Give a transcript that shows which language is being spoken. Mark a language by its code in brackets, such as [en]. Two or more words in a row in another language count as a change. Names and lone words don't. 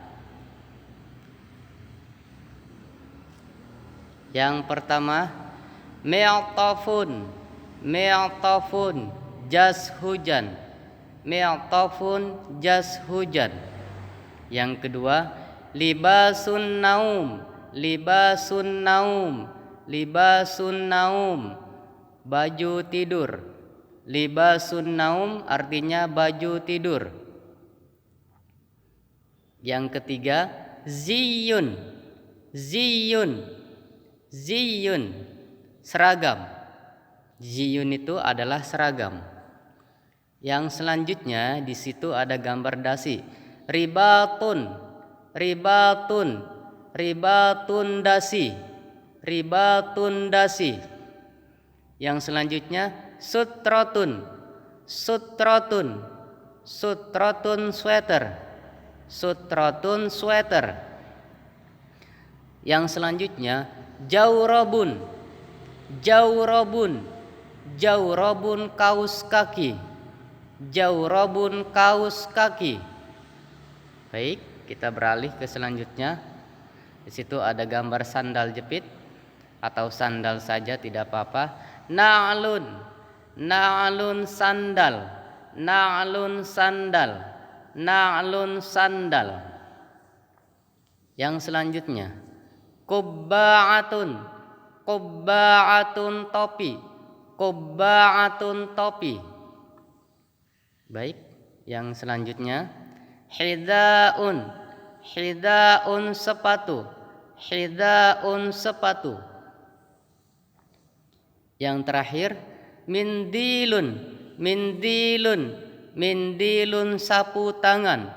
[id] Yang pertama, mi'tafun. Mi'tafun, jas hujan. Mi'tafun, jas hujan. Yang kedua, [ar] لباس نوم. لباس نوم لباس نوم, [id] baju tidur. [ar] لباس نوم [id] artinya baju tidur. Yang ketiga, ziyun. [ar] زي زي, seragam. [id] Ziyun itu adalah seragam. Yang selanjutnya di situ ada gambar dasi. [ar] رباط رباط. [id] Ribatun dasi. Ribatun dasi. Yang selanjutnya sutrotun. [ar] سترة سترة sweater. [id] Sutrotun sweater. Yang selanjutnya jaurobun. [ar] جورب جورب [id] kaos kaki. Jaurobun kaos kaki. Baik, kita beralih ke selanjutnya. Di situ ada gambar sandal jepit atau sandal saja tidak apa-apa. [ar] نعل نعل sandal. [id] Na'lun sandal. Na'lun sandal. Yang selanjutnya qubba'atun. Qubba'atun topi. Qubba'atun topi. Baik, yang selanjutnya hidaun. Hidaun sepatu. Hidaun sepatu. Yang terakhir mindilun. [ar] منديل منديل [id] sapu tangan.